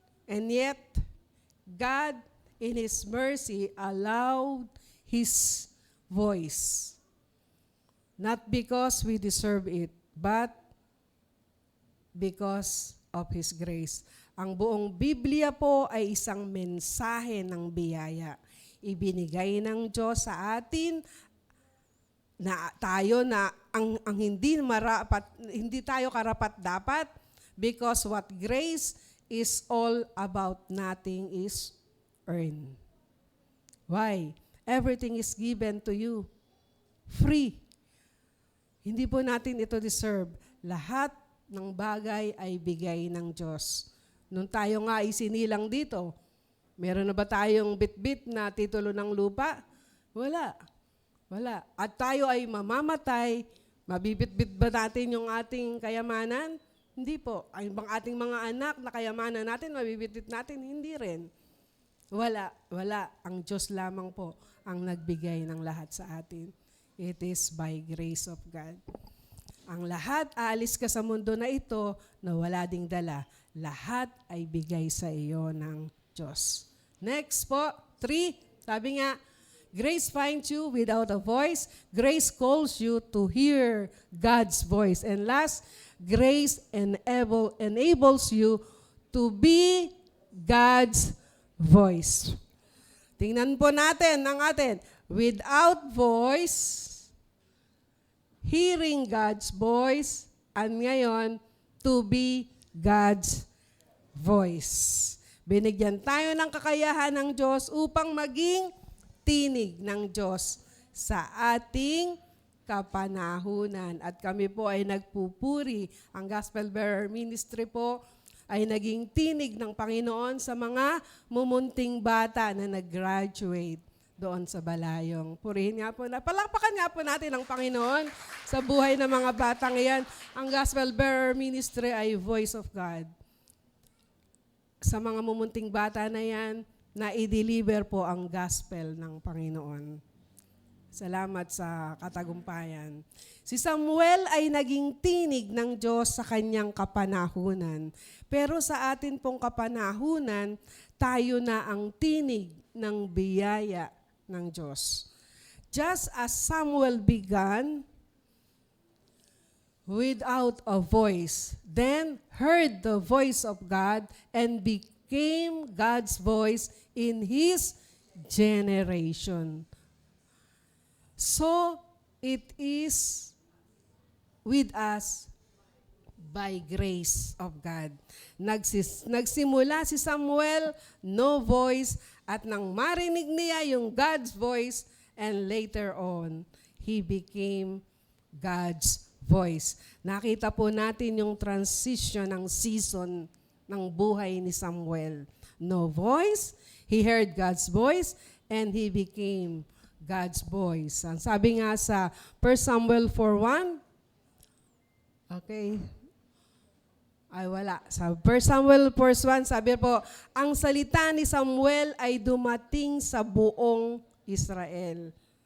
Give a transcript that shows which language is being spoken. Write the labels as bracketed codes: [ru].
[en] And yet, God in His mercy allowed His voice. Not because we deserve it, but because of His grace. [tl] Ang buong Biblia po ay isang mensahe ng biyaya. Ibinigay ng Diyos sa atin na tayo na ang hindi tayo karapat-dapat, [en] because what grace is all about, nothing is earned. Why? Everything is given to you. [tl] Free. Hindi po natin ito deserve. Lahat ng bagay ay bigay ng Diyos. Nung tayo nga isinilang dito, meron na ba tayong bit-bit na titulo ng lupa? Wala. At tayo ay mamamatay, mabibit-bit ba natin yung ating kayamanan? Hindi po. Ang ating mga anak na kayamanan natin, mabibit-bit natin? Hindi rin. Wala. Ang Diyos lamang po ang nagbigay ng lahat sa atin. [en] It is by grace of God. [tl] Ang lahat, aalis ka sa mundo na ito na wala ding dala. Lahat ay bigay sa iyo ng Diyos. [en] Next po, 3. [tl] Sabi nga, [en] grace finds you without a voice. Grace calls you to hear God's voice. And last, grace enables you to be God's voice. [tl] Tingnan po natin ang atin. [en] Without voice, hearing God's voice, and ngayon, to be God's voice. [tl] Binigyan tayo ng kakayahan ng Diyos upang maging tinig ng Diyos sa ating kapanahunan. At kami po ay nagpupuri. Ang Gospel Bearer Ministry po ay naging tinig ng Panginoon sa mga mumunting bata na nag-graduate doon sa Balayong. Purihin nga po, palakpakan nga po natin ang Panginoon sa buhay ng mga batang iyan. Ang Gospel Bearer Ministry ay Voice of God. Sa mga mumunting bata na yan, na i-deliver po ang gospel ng Panginoon. Salamat sa katagumpayan. Si Samuel ay naging tinig ng Diyos sa kanyang kapanahunan. Pero sa atin pong kapanahunan, tayo na ang tinig ng biyaya ng Diyos. [en] Just as Samuel began without a voice, then heard the voice of God and became God's voice in his generation. So, it is with us by grace of God. [tl] Nagsimula si Samuel, no voice, at nang marinig niya yung God's voice, [en] and later on, he became God's voice. [tl] Nakita po natin yung transition ng season ng buhay ni Samuel. [en] No voice, he heard God's voice, and he became God's voice. [tl] Ang sabi nga sa 1 Samuel 4:1, okay, ay wala. Sa 1 Samuel 4:1, sabi po, ang salita ni Samuel ay dumating sa buong Israel.